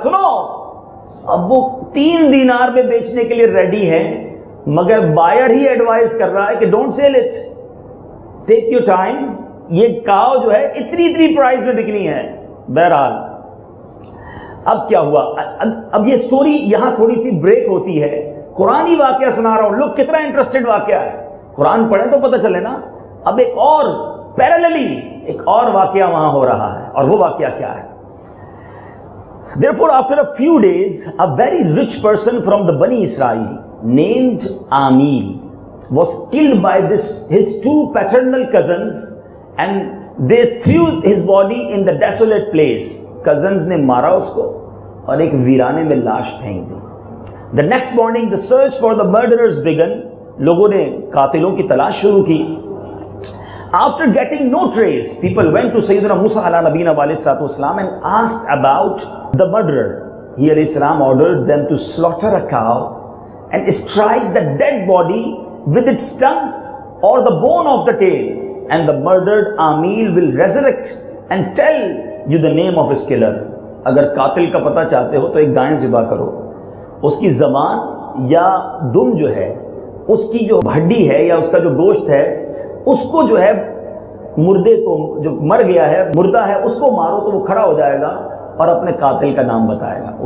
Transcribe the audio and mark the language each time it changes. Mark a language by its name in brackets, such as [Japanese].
[Urdu] سنو, اب وہ 3 دینار میں بیچنے کے لیے ریڈی ہیں, مگر بائر ہی ایڈوائز کر رہا ہے کہ [English] Don't sell it, take your time. [Urdu] یہ کاؤ جو ہے اتنی پرائز میں بکنی ہے. بہرحال اب کیا ہوا؟ اب یہ سٹوری یہاں تھوڑی سی بریک ہوتی ہے. قرآنی واقعہ سنا رہا ہوں, لوگ کتنا انٹرسٹڈ واقعہ ہے. قرآن پڑھیں تو پتہ چلے نا. اب ایک اور پیراللی ایک اور واقعہ وہاں ہو رہا ہے, اور وہ واقعہ کیا ہے؟ [English] Therefore, after a few days, a very rich person from the Bani Israel named Amil was killed by his 2 paternal cousins, and they threw his body in the desolate place. [Urdu] Cousins نے مارا اس کو اور ایک ویرانے میں لاش پھینک دی. [English] The next morning, the search for the murderers began. [Urdu] لوگوں نے قاتلوں کی تلاش شروع کی. [English] After getting no trace, people went to Sayyidina Musa ala nabiyina wa alayhi salatu wasalam and asked about the murderer. He alayhi salam ordered them to slaughter a cow and strike the dead body with its tongue or the bone of the tail, and the murdered Amil will resurrect and tell you the name of his killer. [Urdu] اگر قاتل کا پتہ چاہتے ہو تو ایک گائے ذبح کرو, اس کی زبان یا دم جو ہے, اس کی جو ہڈی ہے یا اس کا جو گوشت ہے, اس کو جو ہے مردے کو, جو مر گیا ہے, مردہ ہے, اس کو مارو تو وہ کھڑا ہو جائے گا اور اپنے قاتل کا نام بتائے گا.